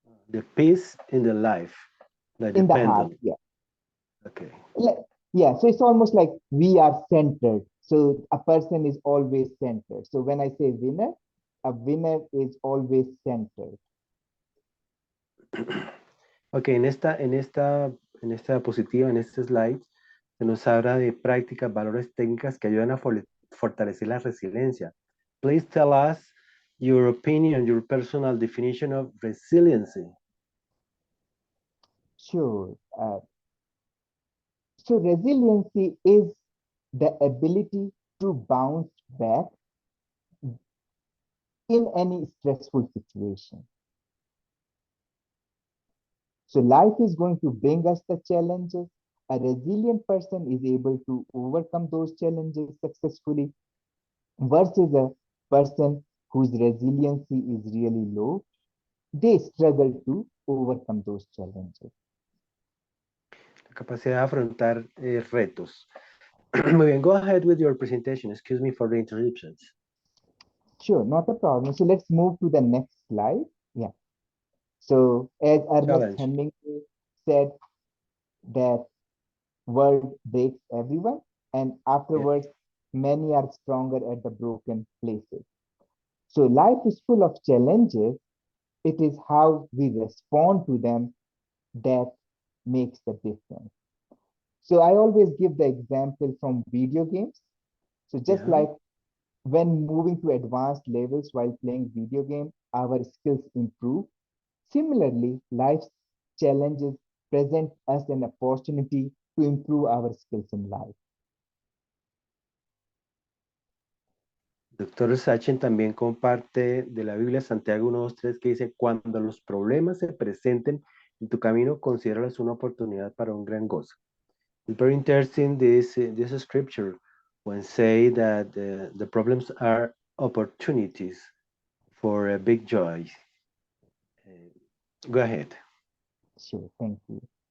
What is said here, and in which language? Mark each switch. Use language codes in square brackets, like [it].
[en] The peace in the life, like the In the heart, pendulum. yeah. Okay. Like, yeah, so it's almost like we are centered. So a person is always centered. So when I say winner, a winner is always centered. [es] Ok, en esta diapositiva, en este slide, se nos habla de prácticas, valores, técnicas que ayudan a fortalecer la resiliencia. [en] Please tell us your opinion, your personal definition of resiliency. Sure. So resiliency is the ability to bounce back in any stressful situation. So life is going to bring us the challenges. A resilient person is able to overcome those challenges successfully versus a person whose resiliency is really low. They struggle to overcome those challenges. [es] La capacidad de afrontar retos. Muy bien, [en] go ahead with your presentation. Excuse me for the interruptions. Sure, not a problem. So let's move to the next slide. Yeah. So as Ernest Challenge. Hemingway said, that world breaks everyone, and Yeah. afterwards, many are stronger at the broken places. So life is full of challenges. It is how we respond to them that makes the difference. So I always give the example from video games. So just Yeah. like when moving to advanced levels while playing video game, our skills improve. Similarly, life's challenges present us an opportunity to improve our skills in life. [es] Doctor Sachen también comparte de la Biblia Santiago 1, 2, 3 que dice, cuando los problemas se presenten en tu camino, considéralos una oportunidad para un gran gozo. [en] It's very interesting this scripture when say that the problems are opportunities for a big joy. Go ahead. Sure, thank you.